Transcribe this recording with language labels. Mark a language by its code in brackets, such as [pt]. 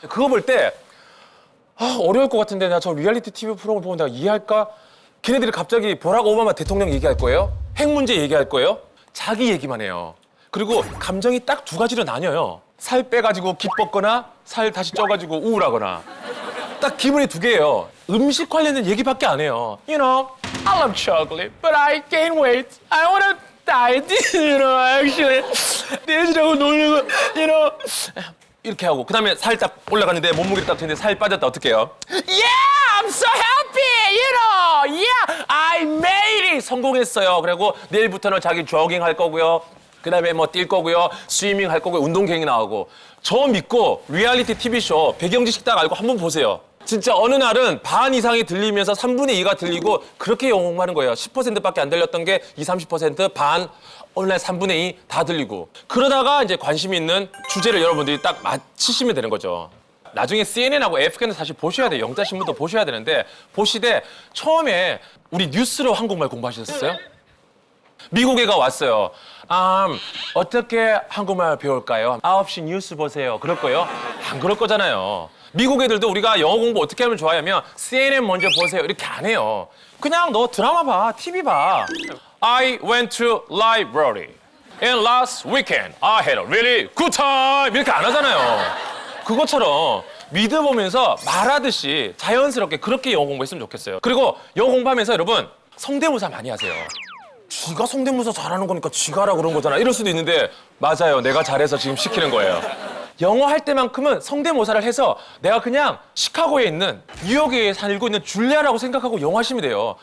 [ko] 그거 볼 때 어려울 것 같은데 나 저 리얼리티 TV 프로그램 보면 내가 이해할까? 걔네들이 갑자기 버락 오바마 대통령 얘기할 거예요? 핵 문제 얘기할 거예요? 자기 얘기만 해요. 그리고 감정이 딱 두 가지로 나뉘어요. 살 빼가지고 기뻤거나 살 다시 쪄가지고 우울하거나. 딱 기분이 두 개예요. 음식 관련된 얘기밖에 안 해요. [en] You know, I love chocolate, but I gain weight. I wanna diet, you know, actually. [ko] 돼지라고 놀리고, you know. 이렇게 하고 그다음에 살 딱 올라갔는데 몸무게를 딱 했는데 살 빠졌다 어떻게 해요? [en] Yeah, I'm so happy, you know. Yeah, I made it. [ko] 성공했어요. 그리고 내일부터는 자기 조깅 할 거고요. 그다음에 뭐 뛸 거고요. 스위밍 할 거고요. 운동 계획이 나오고. 저 믿고 리얼리티 TV쇼 배경 지식 딱 알고 한번 보세요. 진짜 어느 날은 반 이상이 들리면서 3분의 2가 들리고 그렇게 영업하는 거예요. 10%밖에 안 들렸던 게 20, 30%, 반, 어느 날 3분의 2 다 들리고. 그러다가 이제 관심 있는 주제를 여러분들이 딱 맞히시면 되는 거죠. 나중에 CNN하고 AFK는 사실 보셔야 돼요. 영자신문도 보셔야 되는데 보시되 처음에 우리 뉴스로 한국말 공부하셨어요? 미국애가 왔어요. 어떻게 한국말 배울까요? 9시 뉴스 보세요. 그럴 거예요? 안 그럴 거잖아요. 미국 애들도 우리가 영어 공부 어떻게 하면 좋아하면 CNN 먼저 보세요. 이렇게 안 해요. 그냥 너 드라마 봐, TV 봐. [en] I went to library and last weekend I had a really good time. [ko] 이렇게 안 하잖아요. 그것처럼 믿어보면서 말하듯이 자연스럽게 그렇게 영어 공부했으면 좋겠어요. 그리고 영어 공부하면서 여러분 성대모사 많이 하세요. 지가 성대모사 잘하는 거니까 지가 하라 그런 거잖아. 이럴 수도 있는데 맞아요. 내가 잘해서 지금 시키는 거예요. 영어 할 때만큼은 성대모사를 해서 내가 그냥 시카고에 있는 뉴욕에 살고 있는 줄리아라고 생각하고 영어 하시면 돼요.